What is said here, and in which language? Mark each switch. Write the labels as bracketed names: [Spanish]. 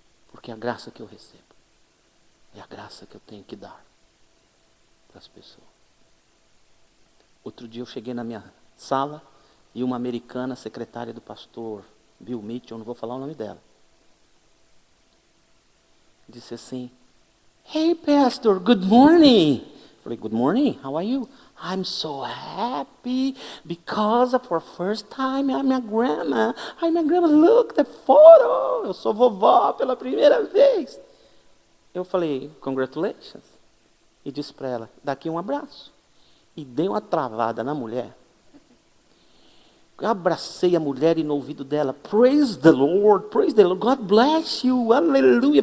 [Portuguese] Porque a graça que eu recebo é a graça que eu tenho que dar para as pessoas. Outro dia eu cheguei na minha sala e uma americana, secretária do pastor Bill Mitchell, não vou falar o nome dela, disse assim, [English] hey pastor, good morning. [Portuguese] Eu falei, [English] good morning, how are you? I'm so happy because for the first time I'm my grandma. Look the photo. [Portuguese] Eu sou vovó pela primeira vez. Eu falei, congratulations. E disse para ela, daqui um abraço. E dei uma travada na mulher. Eu abracei a mulher e no ouvido dela, [English] praise the Lord, God bless you, [Portuguese] aleluia.